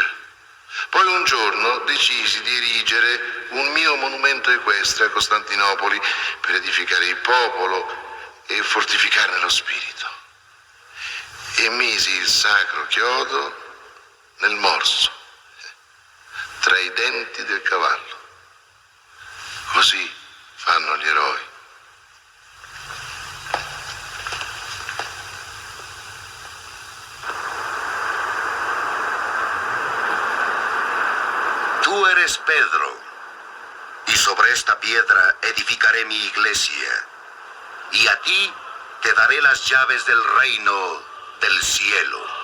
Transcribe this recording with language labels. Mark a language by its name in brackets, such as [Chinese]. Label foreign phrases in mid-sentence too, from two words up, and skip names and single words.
[Italian] Poi un giorno decisi di erigere un mio monumento equestre a Costantinopoli per edificare il popolo e fortificarne lo spirito. E misi il sacro chiodo nel morso, tra i denti del cavallo. Così fanno gli eroi. [Spanish] Tú eres Pedro, y sobre esta piedra edificaré mi iglesia, y a ti te daré las llaves del reino del cielo.